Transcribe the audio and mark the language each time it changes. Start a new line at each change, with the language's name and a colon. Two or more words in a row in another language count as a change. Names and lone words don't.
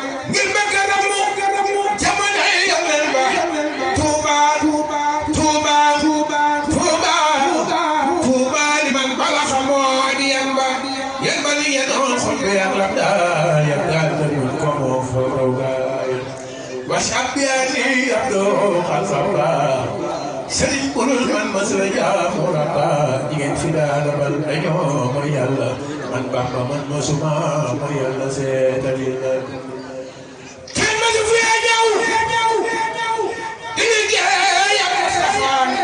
Wolof: Ngir bëgg a ramu jamono yi Yonent ba. Tuuba, Tuuba, Tuuba, Tuuba, Tuuba, li man bala xamoo di yan ba. Yan ba li yan on xol bi Yàlla daal, Yàlla daal ko moo fa raw gaay.
Arabic: واشهد بأني عبده قد صفى.
Wolof: Sëriñ bu dul man mës la jaamu Rabba. Ñi ngeen fi daan bal dañoo mooy Yàlla. Man Bamba man mësuma mooy Yàlla seetali la. Kenn mësu fi ñëw. Di liggéey ak Mustafa.